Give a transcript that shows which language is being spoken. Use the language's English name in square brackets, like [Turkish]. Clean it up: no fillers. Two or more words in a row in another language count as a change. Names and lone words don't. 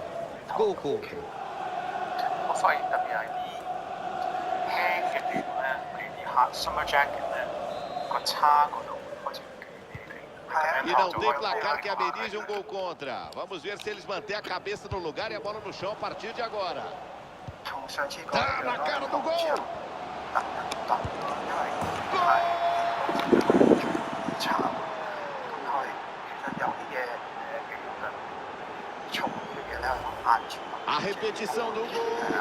[Portuguese] Gol contra. [Cantonese] 我發現特別係啲輕嘅短咧，譬如啲黑 [English] summer jacket [Cantonese] 咧，個叉嗰度開始捲起嚟。 [Portuguese] E não tem placar que amenize um gol contra. Vamos ver se eles mantêm a cabeça no lugar e a bola no chão a partir de agora. Tá na cara do gol. A repetição do gol.